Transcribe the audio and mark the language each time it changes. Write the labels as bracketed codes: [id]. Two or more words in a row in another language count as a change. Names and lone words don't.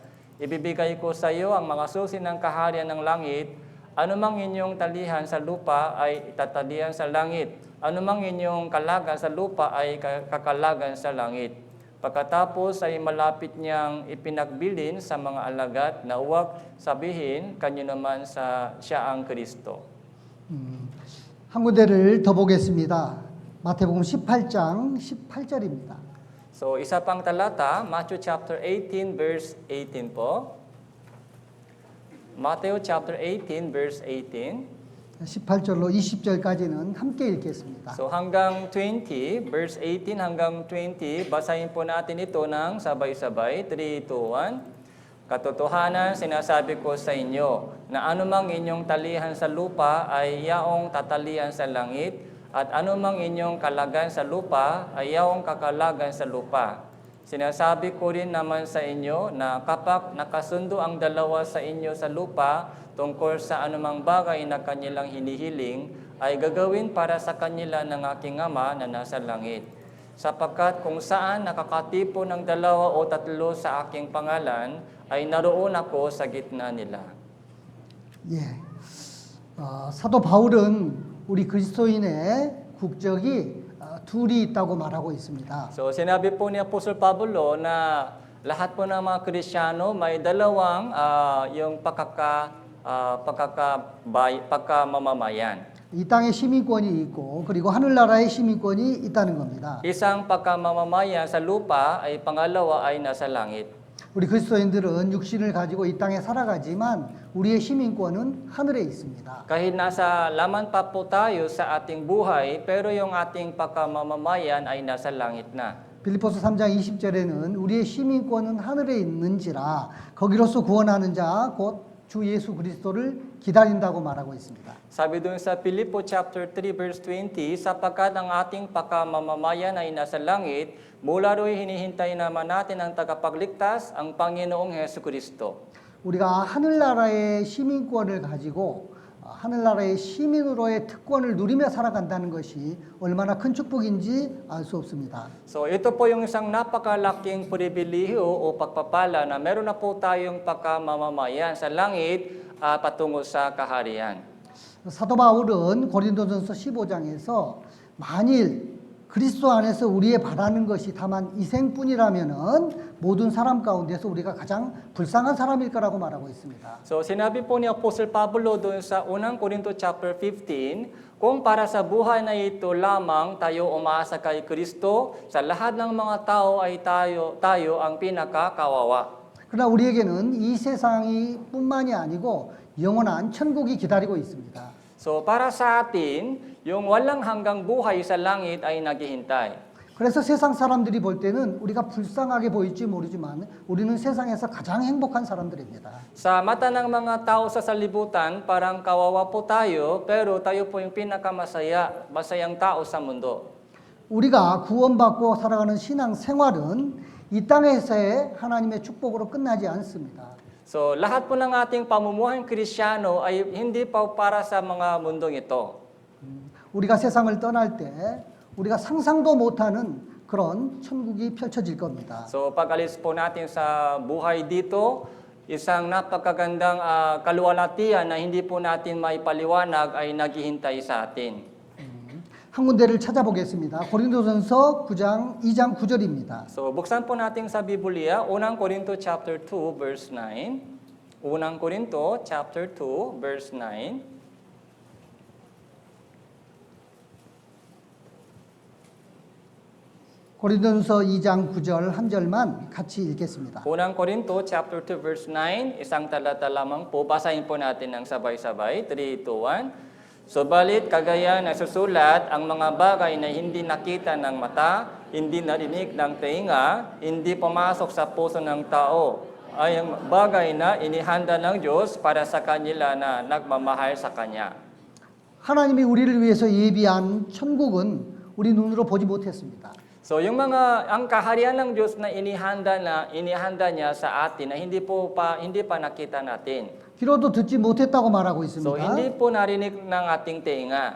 [tl] Ibibigay ko sa iyo ang mga susi ng kaharian ng langit, anumang inyong talihan sa lupa ay itatalihan sa langit, anumang inyong kalagan sa lupa ay kakalagan sa langit. Pagkatapos ay malapit niyang ipinagbilin sa mga alagad na huwag sabihin kanyo naman sa siya ang Kristo. [ko] 한 군데를 더 보겠습니다. 마태복음 18장 18절입니다. [tl] So, isa pang talata, [en] Matthew chapter 18, verse 18 [tl] po. [en] Matthew chapter 18, verse 18. [ko] 18절로 20절까지는 함께 읽겠습니다. [tl] So, hanggang 20, verse 18 hanggang 20, basahin po natin ito ng sabay-sabay. 3, 2, 1. Katotohanan, sinasabi ko sa inyo, na anumang inyong talihan sa lupa ay yaong tatalihan sa langit, at anumang inyong kalagan sa lupa ay yaong kakalagan sa lupa. Sinasabi ko rin naman sa inyo na kapag nakasundo ang dalawa sa inyo sa lupa tungkol sa anumang bagay na kanilang hinihiling, ay gagawin para sa kanila ng aking Ama na nasa langit. Sapagkat kung saan nakakatipo ng 2 o 3 sa aking pangalan, ay naroon ako sa gitna nila. [ko] 예, 사도 바울은 우리 그리스도인의 국적이 둘이 있다고 말하고 있습니다. [tl] So sinabi po ni Apostle Pablo na lahat po ng mga Kristiyano may dalawang yung pagkamamamayan. [ko] 이 땅에 시민권이 있고 그리고 하늘나라의 시민권이 있다는 겁니다. [tl] Isang pagkamamamayan sa lupa ay pangalawa ay nasa langit. [ko] 우리 그리스도인들은 육신을 가지고 이 땅에 살아가지만 우리의 시민권은 하늘에 있습니다. [tl] Kahit nasa laman pa po tayo sa ating buhay, pero yung ating pagkamamamayan ay nasa langit na. [ko] 빌립보서 3장 20절에는 우리의 시민권은 하늘에 있는지라 거기로서 구원하는 자 곧 주 예수 그리스도를 기다린다고 말하고 있습니다. [tl] Sabi dun sa Filippo [en] chapter 3 verse 20, [tl] sapagkat ang ating pagkamamamayan ay nasa langit, mula ro'y hinihintay naman natin ang tagapagligtas, ang Panginoong Hesu Kristo. [ko] 우리가 하늘나라의 시민권을 가지고 하늘나라의 시민으로의 특권을 누리며 살아간다는 것이 얼마나 큰 축복인지 알 수 없습니다. [tl] So ito po yung isang napakalaking pribilehiyo o pagpapala na meron na po tayong pagkamamamayan sa langit patungo sa kaharian. [ko] 사도 바울은 고린도전서 15장에서 만일 그리스도 안에서 우리의 바라는 것이 다만 이생뿐이라면은 모든 사람 가운데서 우리가 가장 불쌍한 사람일 거라고 말하고 있습니다. [tl] So sinabi po ni Apostle Pablo doon sa unang Korinto chapter 15, kung para sa buhay na ito lamang tayo umaasa kay Kristo, sa lahat ng mga tao ay tayo ang pinakakawawa. [ko] 그러나 우리에게는 이 세상이 뿐만이 아니고 영원한 천국이 기다리고 있습니다. [tl] So para sa atin, yung walang hanggang buhay sa langit ay naghihintay. [ko] 그래서 세상 사람들이 볼 때는 우리가 불쌍하게 보일지 모르지만 우리는 세상에서 가장 행복한 사람들입니다. [tl] Sa mata ng mga tao sa salibutan, parang kawawa po tayo, pero tayo po yung masayang tao sa mundo. [ko] 우리가 구원받고 살아가는 신앙 생활은 이 땅에서의 하나님의 축복으로 끝나지 않습니다. [tl] So lahat po ng ating pamumuhay Kristiyano ay hindi pa para sa mga mundong ito. [ko] 우리가 세상을 떠날 때 우리가 상상도 못하는 그런 천국이 펼쳐질 겁니다. [tl] So pag-alis po natin sa buhay dito, isang napakagandang kaluwalhatian na hindi po natin maipaliwanag ay naghihintay sa atin. [ko] 한 군데를 찾아보겠습니다. 고린도전서 2장 9절입니다. [tl] So buksan po natin sa Biblia, unang Korinto [en] chapter 2 verse 9. [tl] Unang Korinto [en] chapter 2 verse 9. [ko] 고린도전서 2장 9절 한 절만 같이 읽겠습니다. [tl] Unang Korinto [en] chapter 2 verse 9, [tl] isang talata lamang po, basahin po natin ng sabay-sabay. 3, 2, 1. Subalit kagaya nasusulat ang mga bagay na hindi nakita ng mata, hindi narinig ng tenga, hindi pumasok sa puso ng tao, ay ang bagay na inihanda ng Diyos para sa kanila na nagmamahal sa Kanya. [ko] 하나님이 우리를 위해서 예비한 천국은 우리 눈으로 보지 못했습니다. [tl] So yung ang kaharian ng Diyos na inihanda niya sa atin na hindi pa nakita natin. [ko] 귀로도 듣지 못했다고 말하고 [tl] So [ko] 있습니다. [tl] hindi po narinig ng ating tenga.